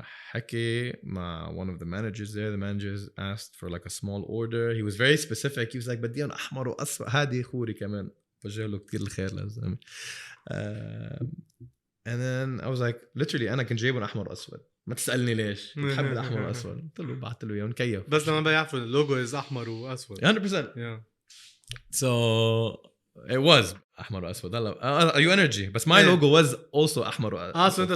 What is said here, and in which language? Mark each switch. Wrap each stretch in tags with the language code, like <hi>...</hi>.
<ar>حكي مع</ar> <en>one of the managers there. The managers asked for like a small order. He was very specific. He was like</en> <ar>بدي انا احمر واصفر هادي خوري كمان وجه له كثير الخير للزلمه.</ar> <en>and then I was like literally</en> <ar>أنا كنت جايبهم أحمر وأسود ما تسألني ليش بحب الأحمر والأسود قلت له بعت له إياهم كيف بس لما بيعرفوا اللوجو is أحمر وأسود 100%</ar> <en>yeah. So it was</en> <ar>أحمر وأسود هلا</ar> <en>you energy بس my logo was also</en> <ar>أحمر وأسود</ar>